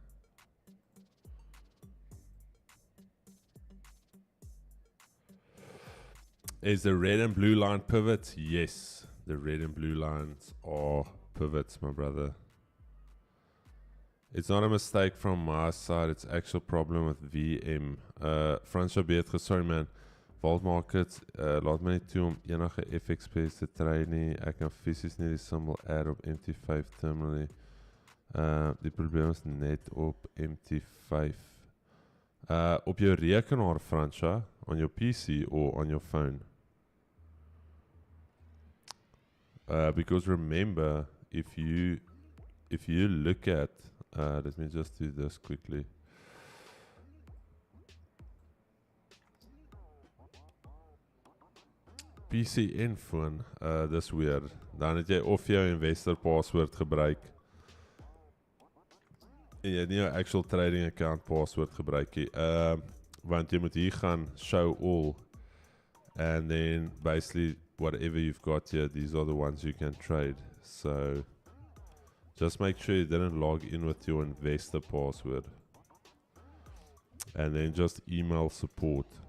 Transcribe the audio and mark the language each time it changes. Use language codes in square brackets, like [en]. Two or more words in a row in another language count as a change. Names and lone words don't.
[en] Is the red and blue line pivots? Yes, the red and blue lines are pivots, my brother. It's not a mistake from my side, it's actual problem with VM. Fransja Beetge, sorry man. Vault Market, [af] laat my nie toe om enige [en] FX space [af] te trade nie. Ek kan fisies nie die symbol add op MT5 terminal nie. Die probleem is net op MT5. Op jou rekenaar, Fransja, [en] on your PC or on your phone. Because remember, if you look at, let me just do this quickly. [af] PC en phone, dis weird. Dan het jy of jou [en] investor password [af] gebruik en jy het nie jou [en] actual trading account password [af] gebruik nie. Want jy moet hier gaan [en] show all and then basically whatever you've got here, these are the ones you can trade. So just make sure you didn't log in with your investor password and then just email support.